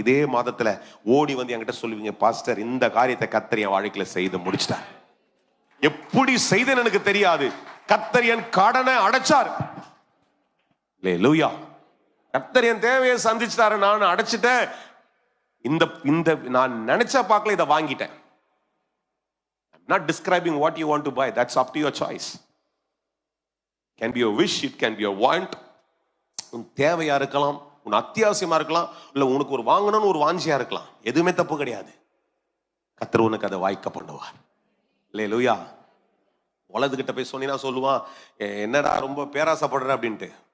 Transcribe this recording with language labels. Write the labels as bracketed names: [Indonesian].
[Tamil] இதே மாதத்துல ஓடி வந்து என்கிட்ட சொல்லுவீங்க, பாஸ்டர் இந்த காரியத்தை கர்த்தர் என் வாழ்க்கையில செய்து முடிச்சிட்டார். எப்படி செய்தேன்னு எனக்கு தெரியாது, கர்த்தர் என் கடனை அடைச்சார். அல்லேலூயா. கர்த்தர் என் தேவையை சந்திச்சிட்டாரு, நான் அடைச்சிட்டேன். இந்த நான் நினைச்சா பார்க்கல, இதை வாங்கிட்டேன். [English] I'm not describing what you want to buy. That's up to your choice. It can be a wish, it can be a want. [Tamil] உன் தேவையா இருக்கலாம், உன் அத்தியாவசியமா இருக்கலாம், இல்ல உனக்கு ஒரு வாங்கணும்னு ஒரு வாஞ்சியா இருக்கலாம். எதுவுமே தப்பு கிடையாது. கர்த்தர் உனக்கு அதை வாய்க்க பண்ணுவார். அல்லேலூயா. உலகத்துக்கிட்ட போய் சொன்னீங்கன்னா சொல்லுவான், என்னடா ரொம்ப பேராசைப்படுற அப்படின்ட்டு.